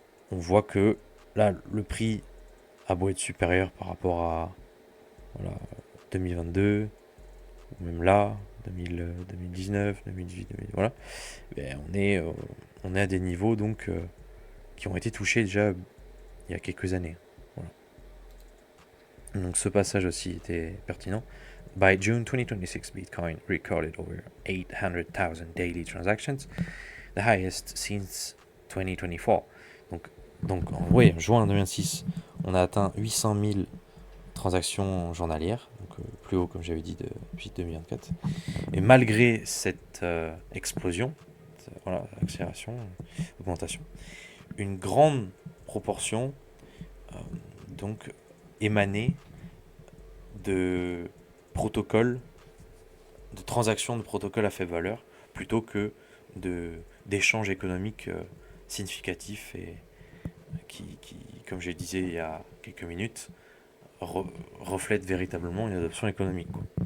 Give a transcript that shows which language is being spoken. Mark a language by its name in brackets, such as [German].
[French] On voit que là le prix a beau être supérieur par rapport à 2022, ou même là, 2019, 2018, voilà, on est à des niveaux donc qui ont été touchés déjà il y a quelques années. Voilà. Donc ce passage aussi était pertinent. [English] By June 2026, Bitcoin recorded over 800,000 daily transactions, the highest since 2024. [French] Donc en juin 2026, on a atteint 800 000 transactions journalières, donc plus haut comme j'avais dit depuis 2024. Et malgré cette explosion, accélération, augmentation, une grande proportion donc émanait de protocoles, de transactions de protocoles à faible valeur, plutôt que d'échanges économiques significatifs et qui, comme je le disais il y a quelques minutes, reflètent véritablement une adoption économique, quoi.